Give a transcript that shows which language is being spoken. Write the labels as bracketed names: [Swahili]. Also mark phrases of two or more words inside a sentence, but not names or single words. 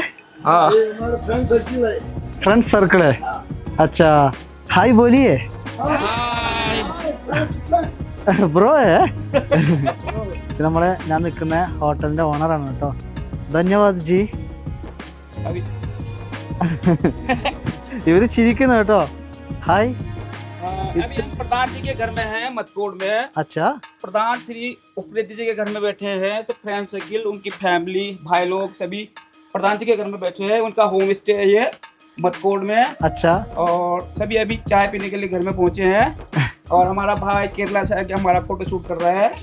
[Hindi] हाँ हमारा [English] friend circle [Hindi] है. [English] friend circle [Hindi] है. अच्छा हाय बोलिए. [Malayalam] ബ്രോ നമ്മളെ ഞാൻ നിൽക്കുന്ന ഹോട്ടലിന്റെ ഓണറാണ് കേട്ടോ. [Hindi] धन्यवाद जी. [Malayalam] ഇവര് ചിരിക്കുന്നു കേട്ടോ. ഹായ്. [Hindi] अभी हम प्रधान जी के घर में हैं मतकोड़ में. अच्छा. प्रधान श्री उप्रेती जी के घर में बैठे हैं. सब [English] friend circle [Hindi] उनकी फैमिली भाई लोग सभी प्रधान जी के घर में बैठे हैं. उनका [English] home stay [Hindi] है ये मतकोड़ में. अच्छा. और सभी अभी चाय पीने के लिए घर में पहुंचे हैं. और हमारा भाई केरला से आके हमारा [English] photo shoot [Hindi] कर रहा है.